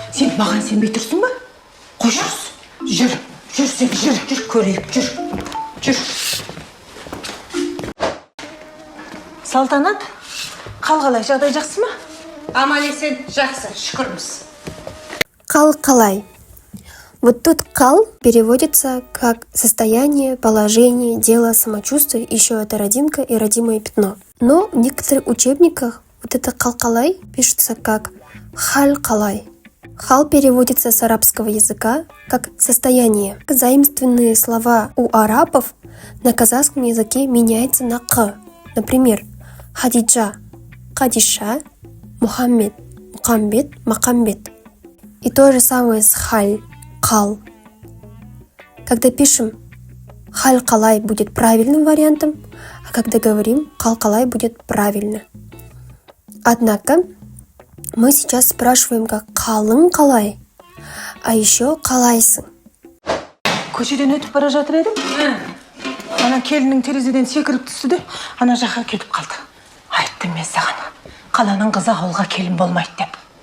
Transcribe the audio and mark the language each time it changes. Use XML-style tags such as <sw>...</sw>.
<kk>Сен маған сенбей тұрсың ба? Қой жүр, сен, жүр, көрейік, жүр. Салтанат, қалғалай жағдай жақсы ма? Аман есен жақсы, шүкірміз. Қалай.</kk> <ru>Вот тут «кал» переводится как состояние, положение, дело, самочувствие, еще это родинка и родимое пятно. Но в некоторых учебниках вот это «қалай» пишется как «халь-қалай». «Хал» переводится с арабского языка как «состояние». Заимствованные слова у арабов на казахском языке меняются на «к». Например, Хадиджа – Хадиша, Мухаммед – Мухаммед, Макамбет. И то же самое с «халь». Кал. Когда пишем халь-қалай будет правильным вариантом, а когда говорим кал-қалай будет правильно. Однако мы сейчас спрашиваем как</ru> <kk>қалың қалай,</kk> <ru>а еще қалайсың.</ru> <kk>Көшеден өтіп бара жатыр едім. Ана келіннің терезеден секіріп түсті де, ана жаққа кетіп қалды. Айттым мен саған, қаланың қызы ауылға келін болмайды деп.</kk>